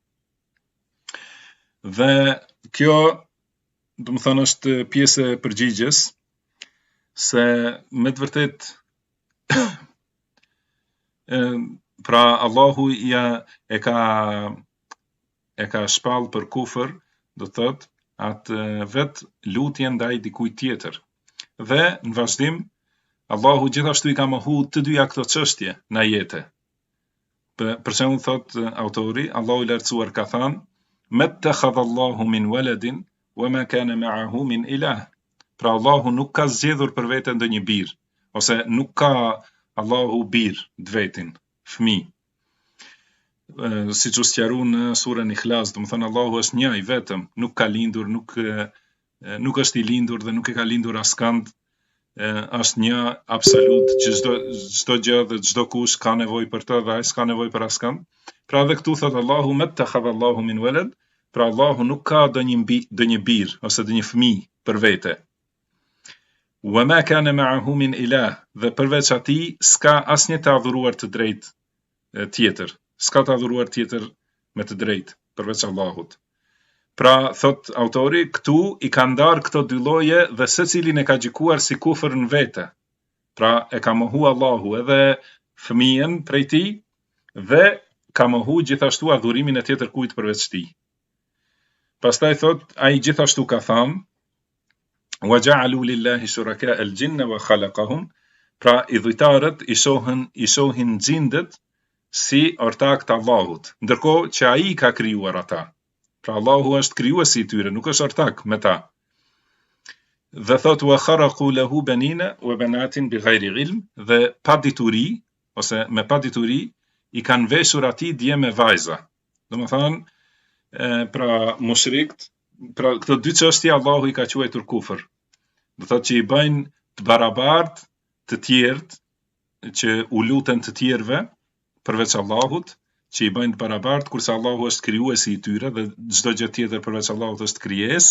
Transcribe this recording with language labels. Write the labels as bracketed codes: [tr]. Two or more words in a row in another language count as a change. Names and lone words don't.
[sq] Dhe kjo, do të thënë, është pjesë e përgjigjes se me të vërtet pra Allahu e ka shpall për kufër, do të thotë atë vet lutje ndaj dikujt tjetër. Dhe në vazhdim Allahu gjithashtu i ka mohu të dyja këto çështje në ajete. Për shembull thot autori, Allahu i lartësuar ka thënë: [ar] "ما اتخذ الله من ولد وما كان معه من إله." [sq] Pra Allahu nuk ka zgjedhur për vete ndonjë bir, ose nuk ka Allahu bir të vetin, fëmijë. Siç u sqaru në surën Ikhlas, do të thënë Allahu është një i vetëm, nuk ka lindur, nuk është i lindur dhe nuk e ka lindur askënd, është një absolut, që çdo gjë dhe çdo kush ka nevojë për të dhe ai s'ka nevojë për askënd. Pra edhe këtu thot Allahu [ar] ما اتخذ الله من ولد, [sq] pra Allahu nuk ka ndonjë bir ose ndonjë fëmijë për vete. [ar] وما كان معه من إله, [sq] dhe përveç atij s'ka asnjë të adhuruar të drejtë tjetër. S'ka të adhuruar tjetër me të drejtë përveç Allahut. Pra, thot autori, këtu i ka ndarë këto dy lloje dhe secilin e ka gjykuar si kufër në vete. Pra, e ka mohu Allahu edhe fëmijën prej tij dhe ka mohu gjithashtu adhurimin e tjetër kujt përveç tij. Pastaj thot, ai gjithashtu ka thënë: [ar] "وجعلوا لله شركاء الجن وخلقهم", [sq] pra idhujtarët i shohin xhindët si ortak të Allahut, ndërkohë që ai ka krijuar ata. Pra Allahu është krijuesi i tyre, nuk është ortak me ta. Dhe thot: [ar] "وخرقوا له بنين وبنات بغير علم", [sq] dhe pa dituri ose me pa dituri i kanë veshur atij dje me vajza. Domethënë, pra mushrikt, pra këto dy çështje Allahu i ka quajtur kufër. Do thotë që i bëjnë të barabartë të tjerët që u luten të tjerëve përveç Allahut, që i bëjnë të barabartë, kurse Allahu është krijuesi i tyre dhe çdo gjë tjetër përveç Allahut është krijesë.